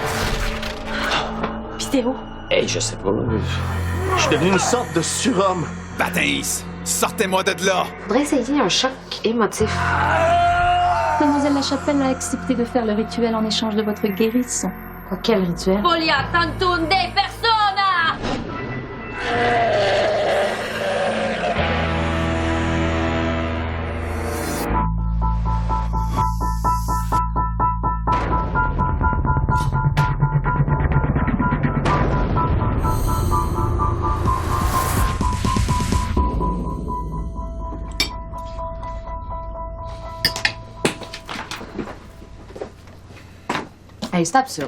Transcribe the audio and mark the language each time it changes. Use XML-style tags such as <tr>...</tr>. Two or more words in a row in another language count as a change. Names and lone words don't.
<fr>Pis Théo? Hey, je sais pas. Je suis devenu une sorte de surhomme. Bataïs, sortez-moi de là! Faudrait essayer un choc émotif. Mademoiselle Lachapelle a accepté de faire le rituel en échange de votre guérison. Quoi, quel rituel?</fr> <la>Folia tantum de persona!</la> <fr>Hey, c'est absurde.</fr>